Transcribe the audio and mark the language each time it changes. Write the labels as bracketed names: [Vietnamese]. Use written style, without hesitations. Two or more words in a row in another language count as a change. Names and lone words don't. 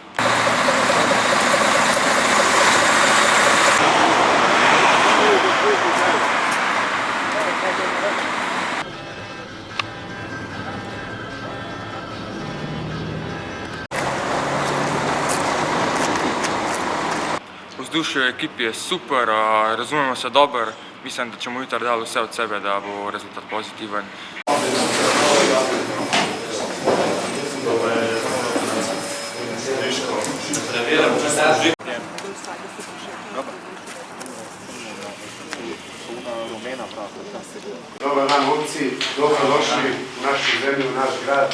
[Slovenian] Vzdušje v ekipi je super, razumemo se dobro, mislim, da ćemo jutri dati vse od sebe, da bo rezultat pozitiven. [Serbian] Dobar dan, momci, dobrodošli u našu zemlju, u naš grad.